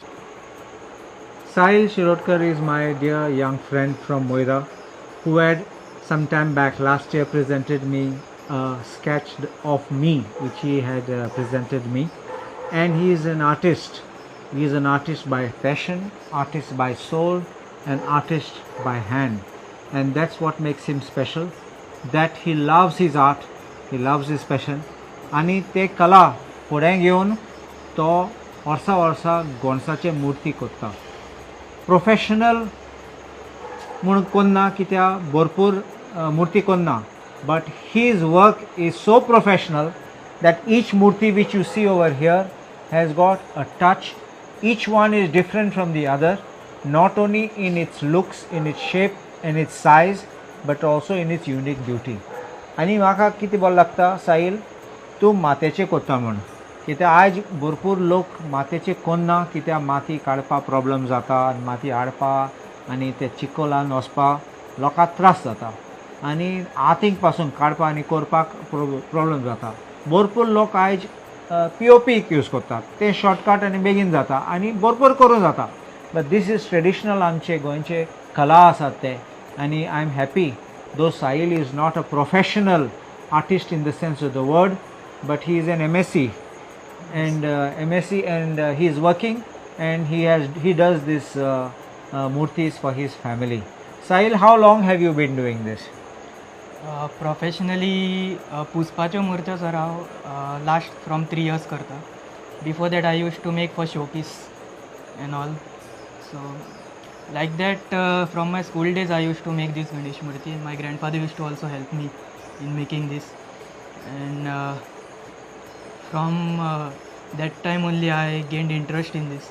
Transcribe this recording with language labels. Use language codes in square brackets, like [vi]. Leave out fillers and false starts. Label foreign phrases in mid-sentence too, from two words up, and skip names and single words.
[en] Sahil Shirodkar is my dear young friend from Moira who had some time back last year presented me a sketch of me which he had presented me and he is an artist He is an artist by passion, artist by soul, and artist by hand. And that's what makes him special, that he loves his art, he loves his passion, [kok] आणि ते कला फुडें घेवन तो वर्सा वर्सा गोंडसाचे मुर्ती कोत्ता. प्रोफेशनल म्हूण कोन्ना कित्याक भरपूर मुर्ती कोन्ना, [en] but his work is so professional that each murti which you see over here has got a touch. Each one is different from the other, not only in its looks, in its shape, in its size, but also in its unique beauty. [kok] आनी म्हाका कितें बरें लागता साहिल, तूं मातयेचें कोत्ता म्हूण, कित्याक आयज भरपूर लोक मातयेचें कोन्ना, कित्याक माती काडपा प्रॉब्लम जाता, माती हाडपा आनी ते चिकोलान वचपाक लोकांक त्रास जाता, आनी हातीक पासून काडपा आनी करपाक प्रॉब्लम जाता. भरपूर लोक आयज POP यूज करतात, ते शॉर्टकट आनी बेगीन जाता आनी भरपूर करून जाता. [en] but this is traditional [kok] आमचे गोंयचे कला आसात ते, आनी [en] I am happy though Sahil is not a professional artist in the sense of the word, but he is an MSc and he is working and he does this murtis for his family. Sahil, how long have you been doing this? [kok] Professionally पुष्पाच्यो मुर्त्यो सर हांव [en] last from 3 years [kok] करता. [en] Before that I used to make for showpiece and all. So like that from my school days I used to make this Ganesh murti. My grandfather used to also help me in making this, and from that time only I gained interest in this.